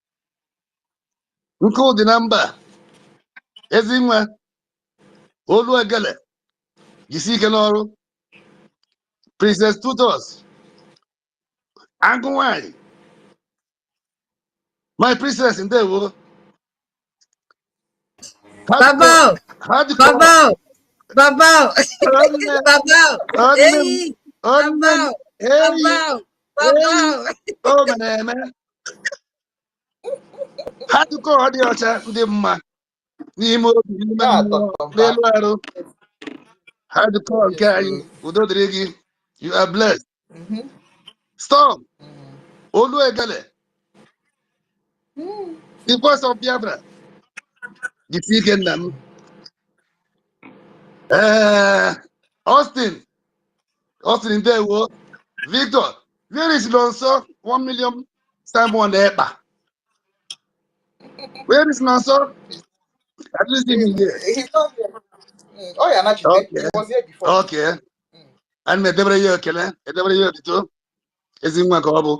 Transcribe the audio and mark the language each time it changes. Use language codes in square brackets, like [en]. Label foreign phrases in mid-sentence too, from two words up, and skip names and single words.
[ig] Nkụ dị na mba. Ezi nwa. Olu egele. Jisi ike n'ọrụ. Princess Tutos. Agụ nwanyị. [en] My princess, ndewo. Babo! Babo! Babo! Babo! Hey! Babo! Babo! Babo! Oh, man. [ig] Hardcore ọ dị ọcha ndị mma n'ime obi n'ime mmụọ n'elu arụ. Hardcore nke anyị udo dịrị gị. [en] You are blessed. Storm. [ig] Olu egele. [en] The voice of Biafra. [ig] Jisi ike nna m. Austin ndewo. [en] Victor, where is Nonso? 1 million Simon Ekpa. Where is Nonso? At least even here. He's not here. Oh, yeah, not Okay. He was here before. Okay. And Medebra Yokele, Medebra Yokito, is in Makobo.